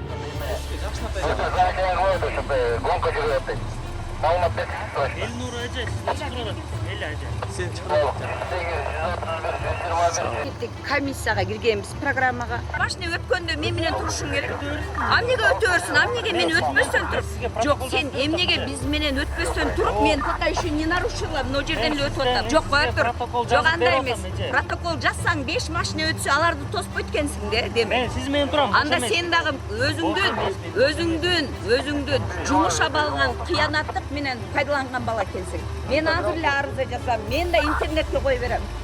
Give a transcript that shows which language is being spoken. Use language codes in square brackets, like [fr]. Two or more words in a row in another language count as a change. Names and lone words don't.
[ky] Комиссияга киргенбиз программага. Машина өткөндө мен менен турушуң керек. Эмнеге өтөөрсүң? Эмнеге мен өтпөстөн туруп? Жок, сен эмнеге биз менен өтпөстөн туруп, мен [ru] пока еще не нарушила, [ky] мына жерден эле өтүп атам. Жок, коя тур. Жок, андай эмес. Протокол жазсаң 5 машина өтсө, аларды тоспойт экенсиң де, деме. Мен сиз менен турам. Анда сен дагы өзүңдүн жумуш абалынан кыянаттык менен пайдаланган бала экенсиң. Мен азыр эле арыза жазам. Мен да интернетке кое берем.